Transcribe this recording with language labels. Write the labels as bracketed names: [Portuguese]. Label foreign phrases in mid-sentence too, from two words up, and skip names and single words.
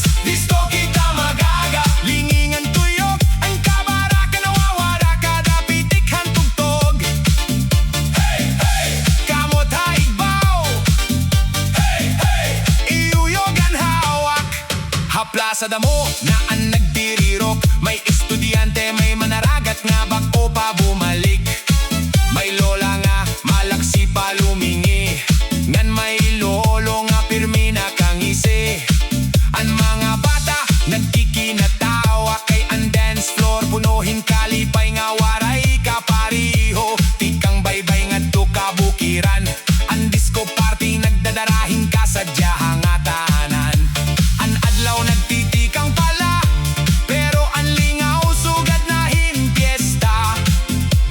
[Waray] Disco kita magaga, lingingan tuyok, ang kabara kanawawara kada pitik han tugtog. Hey hey, kamot haigbaw, hey hey, iuyog ang hawak. Hapla sa damo na ang nagdirirok, may estudyante, may manaragat nga bako pa bumalik. May lola nga malaksi pa lumingi, ngan may lolo nga pirmi na kangisi. Ang mga bata nagkikinatawa, kay ang [English] dance floor [Waray] punuhin kalipay nga waray kapariho. Tikang baybay nga to kabukiran, ang [English] disco party [Waray] nagdadarahing kasadya hangatanan. Ang adlaw nagtitikang pala, pero ang lingaw sugad na hin piyesta.